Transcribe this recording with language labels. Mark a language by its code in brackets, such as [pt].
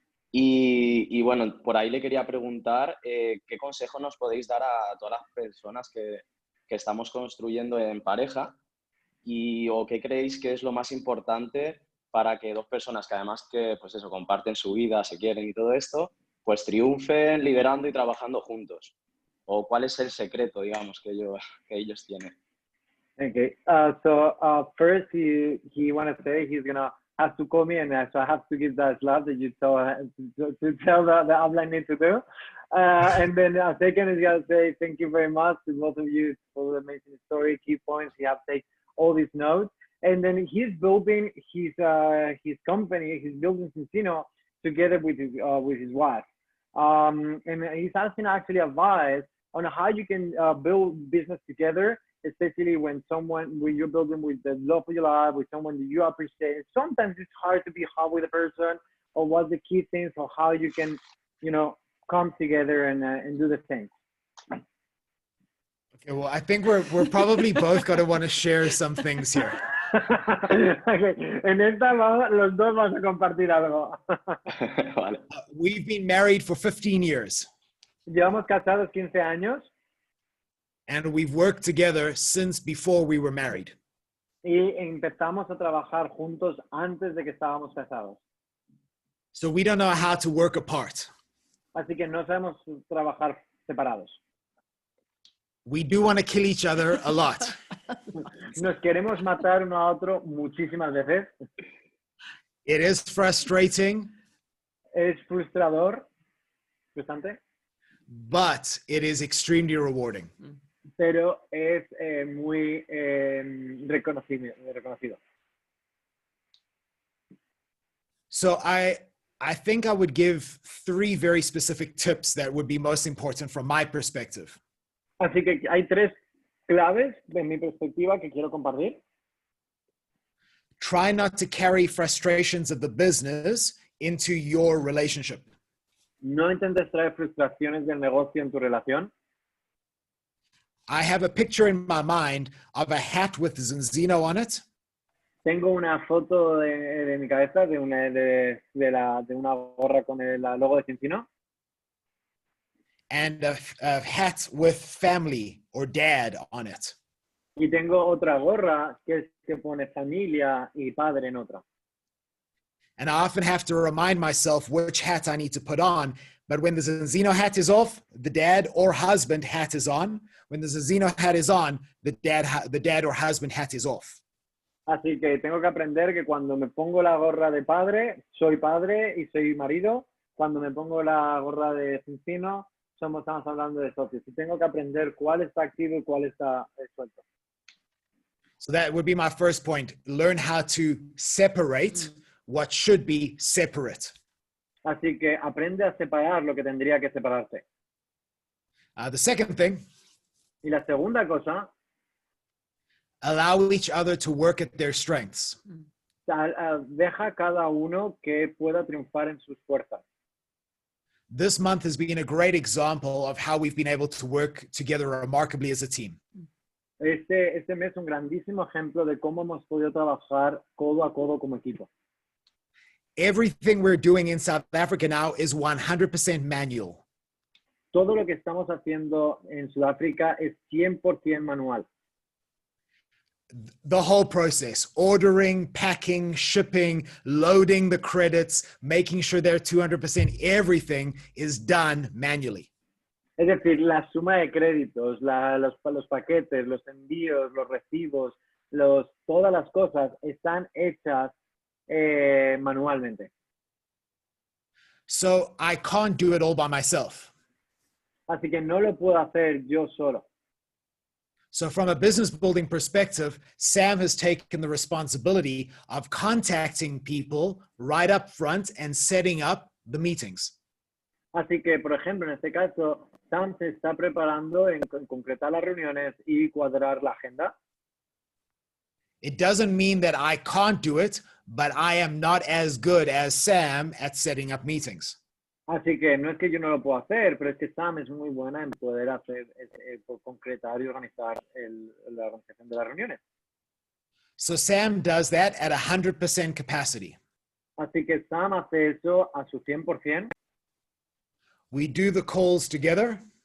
[es] Y bueno, por ahí le quería preguntar qué consejo nos podéis dar a todas las personas que estamos construyendo en pareja o qué creéis que es lo más importante para que dos personas que además pues eso, comparten su vida, se quieren y todo esto, pues triunfen liderando y trabajando juntos. ¿O cuál es el secreto, digamos, que ellos tienen? [en] Okay. First, he want to say he's gonna have to call me, and so I have to give that love that you tell the upline need to do. And then second is gonna say thank you very much to both of you for the amazing story, key points. You have taken all these notes, and then he's building his company. He's building Zinzino together with his wife. And he's asking actually advice on how you can build business together, especially when you're building with the love of your life, with someone that you appreciate. Sometimes it's hard to be hard with a person, or what's the key things for how you can, come together and do the things. Okay, well, I think we're probably both going to want to share some things here. Okay. [es] En esta los dos vamos a compartir algo. Vale. [en] We've been married for 15 years. [es] Llevamos casados 15 años. [en] And we've worked together since before we were married. [es] Y empezamos a trabajar juntos antes de que estábamos casados. [en] So we don't know how to work apart. [es] Así que no sabemos trabajar separados. [en] We do want to kill each other a lot. [es] Nos queremos matar uno a otro muchísimas veces. [en] It is frustrating. [es] Es frustrante. [en] But it is extremely rewarding. [es] Pero es muy reconocido. [en] So I think I would give 3 very specific tips that would be most important from my perspective. [es] Así que hay 3 claves de mi perspectiva que quiero compartir. [en] Try not to carry frustrations of the business into your relationship. [es] No intentes traer frustraciones del negocio en tu relación. [en] I have a picture in my mind of a hat with Zinzino on it. [es] Tengo una foto de mi cabeza de una gorra con el logo de Zinzino. [en] And a hat with family or dad on it. [es] Y tengo otra gorra que pone familia y padre en otra. [en] And I often have to remind myself which hat I need to put on. But when the Zinzino hat is off, the dad or husband hat is on. When the Zinzino hat is on, the dad or husband hat is off. [es] Así que tengo que aprender que cuando me pongo la gorra de padre, soy padre y soy marido. Cuando me pongo la gorra de Zinzino, estamos hablando de socios. Y tengo que aprender cuál está activo y cuál está suelto. [en] So that would be my first point. Learn how to separate what should be separate. [es] Así que aprende a separar lo que tendría que separarse. [en] The second thing. [es] Y la segunda cosa. [en] Allow each other to work at their strengths. [es] Deja cada uno que pueda triunfar en sus fuerzas. [en] This month has been a great example of how we've been able to work together remarkably as a team. [es] Este mes es un grandísimo ejemplo de cómo hemos podido trabajar codo a codo como equipo. [en] Everything we're doing in South Africa now is 100% manual. [es] Todo lo que estamos haciendo en Sudáfrica es 100% manual. [en] The whole process, ordering, packing, shipping, loading the credits, making sure they're 200%, everything is done manually. [es] Es decir, la suma de créditos, los paquetes, los envíos, los recibos, todas las cosas están hechas manualmente. [en] So I can't do it all by myself. [es] Así que no lo puedo hacer yo solo. [en] So from a business building perspective, Sam has taken the responsibility of contacting people right up front and setting up the meetings. [es] Así que, por ejemplo, en este caso, Sam se está preparando en concretar las reuniones y cuadrar la agenda. [en] It doesn't mean that I can't do it, but I am not as good as Sam at setting up meetings. [es] Así que no es que yo no lo puedo hacer, pero es que Sam es muy buena en poder hacer, concretar y organizar la organización de las reuniones. [en] So Sam does that at 100% capacity. [es] Así que Sam hace eso a su 100%. [en] We do the calls together.